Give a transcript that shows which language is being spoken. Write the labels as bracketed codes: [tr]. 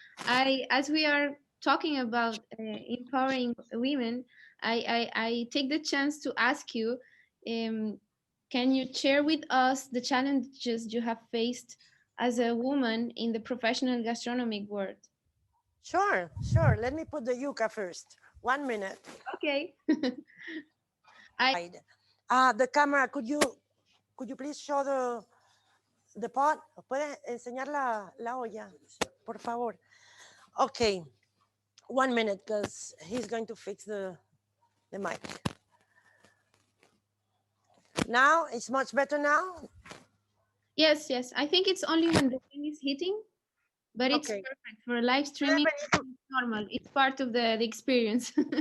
[en] As we are talking about empowering women, I take the chance to ask you, can you share with us the challenges you have faced as a woman in the professional gastronomic world? Sure. Let me put the yuca first. 1 minute. Okay. The camera, could you please show the pot? [es] ¿Puedes enseñar la olla, por favor? [en] Okay, 1 minute, because he's going to fix the mic. Now, it's much better now? Yes. I think it's only when the thing is hitting, but it's Okay. perfect for live streaming. It's normal. It's part of the experience.